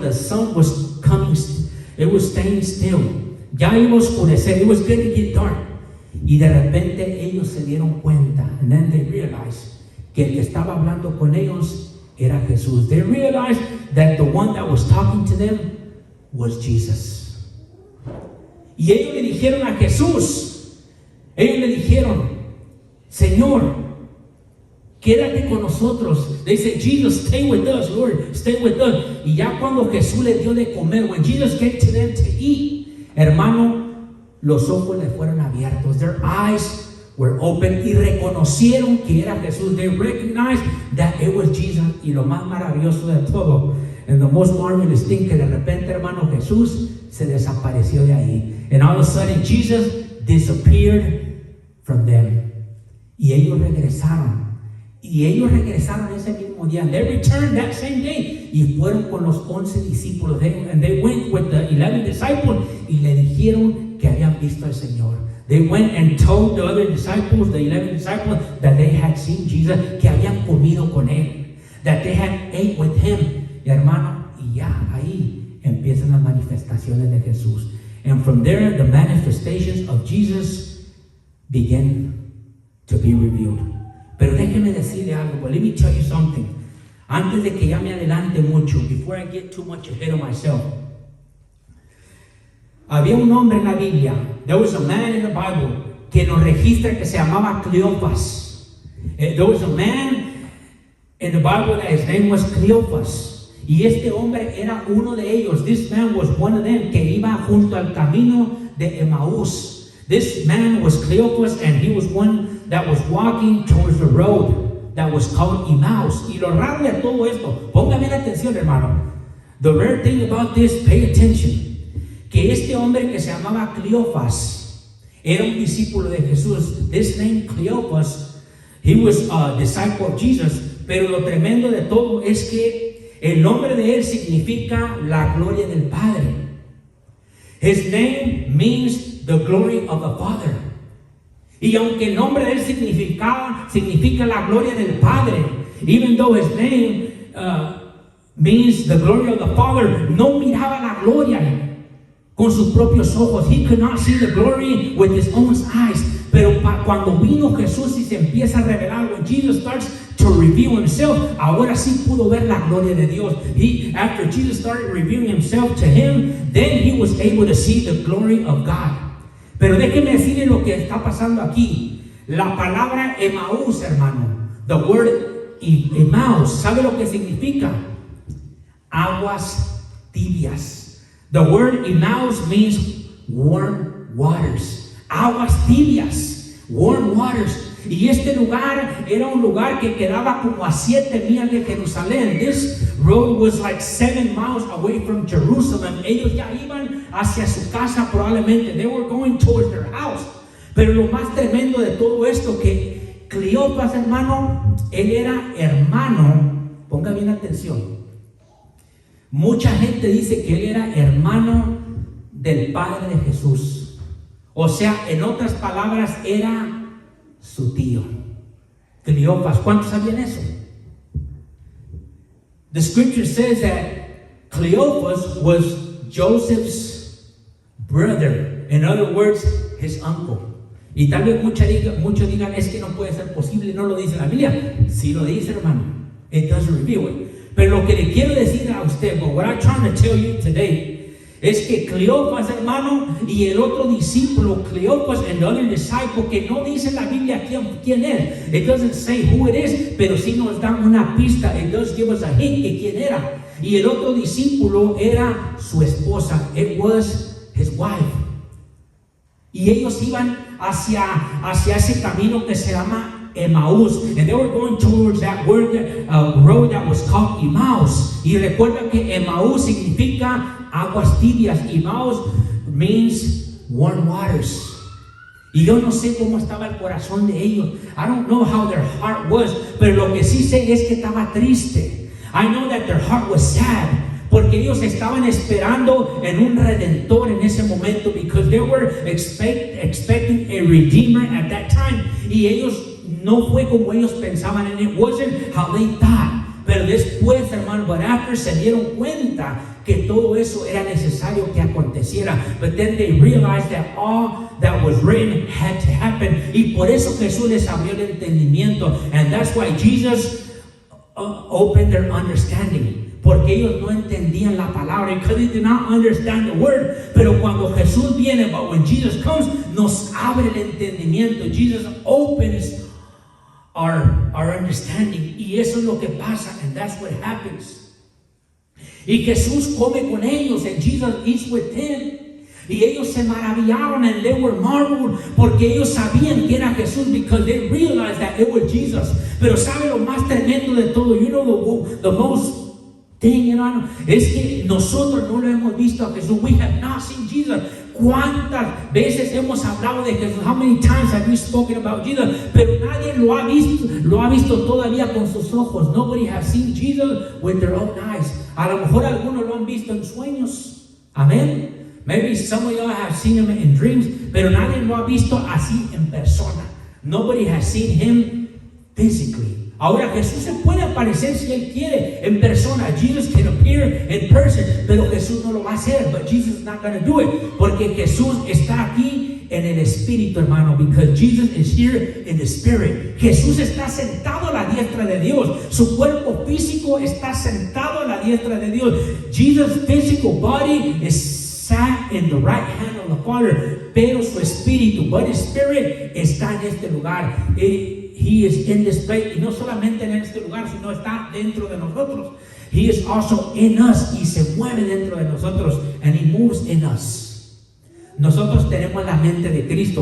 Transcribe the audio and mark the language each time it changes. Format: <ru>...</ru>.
<en>The sun was coming, it was staying still.</en> <es>Ya iba a oscurecer,</es> <en>it was going to get dark.</en> <es>Y de repente ellos se dieron cuenta,</es> <en>and then they realized</en> <es>que el que estaba hablando con ellos era Jesús.</es> <en>They realized that the one that was talking to them was Jesus.</en> <es>Y ellos le dijeron a Jesús, ellos le dijeron, Señor, quédate con nosotros.</es> <en>They said, Jesus, stay with us, Lord, stay with us.</en> <es>Y ya cuando Jesús les dio de comer,</es> <en>when Jesus gave to them to eat,</en> <es>hermano, los ojos les fueron abiertos.</es> <en>Their eyes were open</en> <es>y reconocieron que era Jesús.</es> <en>They recognized that it was Jesus.</en> <es>Y lo más maravilloso de todo,</es> <en>and the most marvelous thing,</en> <es>que de repente, hermano, Jesús se desapareció de ahí.</es> <en>And all of a sudden, Jesus disappeared from them.</en> <es>Y ellos regresaron. Y ellos regresaron ese mismo día.</es> <en>They returned that same day.</en> <es>Y fueron con los 11 discípulos.</es> <en>And they went with the 11 disciples.</en> <es>Y le dijeron que habían visto al Señor.</es> <en>They went and told the other disciples, the 11 disciples, that they had seen Jesus,</en> <es>que habían comido con él,</es> <en>that they had ate with him.</en> <es>Y hermano, y ya ahí empiezan las manifestaciones de Jesús.</es> <en>And from there, the manifestations of Jesus begin to be revealed.</en> <es>Pero déjeme decirle algo,</es> <en>but let me tell you something.</en> <es>Antes de que ya me adelante mucho,</es> <en>before I get too much ahead of myself,</en> <es>había un hombre en la Biblia,</es> <en>there was a man in the Bible,</en> <es>que nos registra que se llamaba Cleopas.</es> <en>There was a man in the Bible that his name was Cleopas.</en> <es>Y este hombre era uno de ellos.</es> <en>This man was one of them,</en> <es>que iba junto al camino de Emmaús.</es> <en>This man was Cleopas, and he was one that was walking towards the road that was called Emmaus.</en> <es>Y lo raro de todo esto, ponga bien atención, hermano.</es> <en>The rare thing about this, pay attention,</en> <es>que este hombre que se llamaba Cleopas era un discípulo de Jesús.</es> <en>This name Cleopas, he was a disciple of Jesus.</en> <es>Pero lo tremendo de todo es que el nombre de él significa la gloria del Padre.</es> <en>His name means the glory of the Father.</en> <es>Y aunque el nombre de él significa la gloria del Padre,</es> <en>even though his name means the glory of the Father,</en> <es>no miraba la gloria con sus propios ojos.</es> <en>He could not see the glory with his own eyes.</en> <es>Pero cuando vino Jesús y se empieza a revelar,</es> <en>when Jesus starts to reveal himself,</en> <es>ahora sí pudo ver la gloria de Dios.</es> <en>After Jesus started revealing himself to him, then he was able to see the glory of God.</en> <es>Pero déjeme decirle lo que está pasando aquí. La palabra Emmaús, hermano, the word Emmaus, ¿sabe lo que significa? Aguas tibias.</es> <en>The word Emmaus means warm waters.</en> <es>Aguas tibias,</es> <en>warm waters.</en> <es>Y este lugar era un lugar que quedaba como a 7 millas de Jerusalén.</es> <en>This road was like 7 miles away from Jerusalem.</en> <es>Ellos ya iban hacia su casa probablemente.</es> <en>They were going towards their house.</en> <es>Pero lo más tremendo de todo esto, que Cleopas, hermano, él era hermano, ponga bien atención. Mucha gente dice que él era hermano del Padre de Jesús. O sea, en otras palabras, era su tío. Cleopas, ¿cuántos sabían eso?</es> <en>The scripture says that Cleopas was Joseph's brother. In other words, his uncle.</en> <es>Y tal vez muchos digan, es que no puede ser posible, no lo dice la Biblia. Sí lo dice, hermano.</es> <en>It doesn't reveal it.</en> <es>Pero lo que le quiero decir a usted,</es> <en>but what I'm trying to tell you today,</en> <es>es que Cleopas, hermano, y el otro discípulo,</es> <en>Cleopas and the other disciple,</en> <es>que no dice la Biblia quién es.</es> <en>It doesn't say who it is,</en> <es>pero sí nos da una pista.</es> <en>It does give us a hint</en> <es>de quién era. Y el otro discípulo era su esposa.</es> <en>It was his wife.</en> <es>Y ellos iban hacia ese camino que se llama Emmaús.</es> <en>And they were going towards that road that was called Emmaus.</en> <es>Y recuerda que Emmaús significa aguas tibias.</es> <en>Emmaus means warm waters.</en> <es>Y yo no sé cómo estaba el corazón de ellos.</es> <en>I don't know how their heart was.</en> <es>Pero lo que sí sé es que estaba triste.</es> <en>I know that their heart was sad.</en> <es>Porque ellos estaban esperando en un redentor en ese momento.</es> <en>Because they were expecting a redeemer at that time.</en> <es>Y ellos no fue como ellos pensaban.</es> <en>And it wasn't how they thought.</en> <es>Pero después, hermano,</es> <en>but after</en> <es>se dieron cuenta que todo eso era necesario que aconteciera.</es> <en>But then they realized that all that was written had to happen.</en> <es>Y por eso Jesús les abrió el entendimiento.</es> <en>And that's why Jesus opened their understanding.</en> <es>Porque ellos no entendían la palabra.</es> <en>Because they did not understand the word.</en> <es>Pero cuando Jesús viene,</es> <en>but when Jesus comes,</en> <es>nos abre el entendimiento.</es> <en>Jesus opens our understanding.</en> <es>Y eso es lo que pasa.</es> <en>And that's what happens.</en> <es>Y Jesús come con ellos,</es> <en>and Jesus eats with them.</en> <es>Y ellos se maravillaron,</es> <en>and they were marveled,</en> <es>porque ellos sabían que era Jesús,</es> <en>because they realized that it was Jesus.</en> <es>Pero sabe lo más tremendo de todo,</es> <en>you know the most thing,</en> <es>hermano, es que nosotros no lo hemos visto a Jesús.</es> <en>We have not seen Jesus.</en> <es>¿Cuántas veces hemos hablado de Jesús?</es> <en>How many times have we spoken about Jesus?</en> <es>Pero nadie lo ha visto todavía con sus ojos.</es> <en>Nobody has seen Jesus with their own eyes.</en> <es>A lo mejor algunos lo han visto en sueños.</es> <en>Amén. Maybe some of y'all have seen him in dreams,</en> <es>pero nadie lo ha visto así en persona.</es> <en>Nobody has seen him physically.</en> <es>Ahora Jesús se puede aparecer si él quiere en persona.</es> <en>Jesus can appear in person,</en> <es>pero Jesús no lo va a hacer.</es> <en>But Jesus is not going to do it,</en> <es>porque Jesús está aquí en el espíritu, hermano,</es> <en>because Jesus is here in the spirit.</en> <es>Jesús está sentado a la diestra de Dios. Su cuerpo físico está sentado a la diestra de Dios.</es> <en>Jesus' physical body is sat in the right hand of the Father,</en> <es>pero su espíritu,</es> <en>but his spirit,</en> <es>está en este lugar.</es> <en>He is in this place,</en> <es>y no solamente en este lugar, sino está dentro de nosotros.</es> <en>He is also in us,</en> <es>y se mueve dentro de nosotros,</es> <en>and he moves in us.</en> <es>Nosotros tenemos la mente de Cristo.</es>